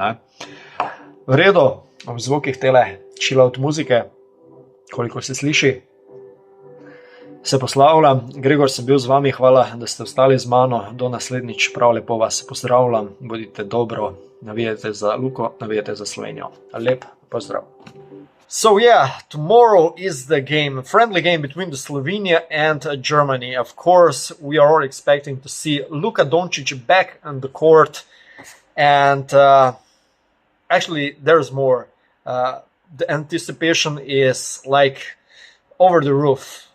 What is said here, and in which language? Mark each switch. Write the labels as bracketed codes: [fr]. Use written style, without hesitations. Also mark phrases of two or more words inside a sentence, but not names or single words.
[sl] V redu, v zvokih tele chillout muzike, koliko se sliši, se poslavljam. Gregor sem bil z vami, hvala, da ste ostali z mano. Do naslednjič, prav lepo vas pozdravljam, bodite dobro, navijajte za Luko, navijajte za Slovenijo. Lep pozdrav. [en] So yeah, tomorrow is the game, friendly game between the Slovenia and Germany. Of course, we are all expecting to see Luka Dončić back on the court, and actually there's more. The anticipation is like over the roof.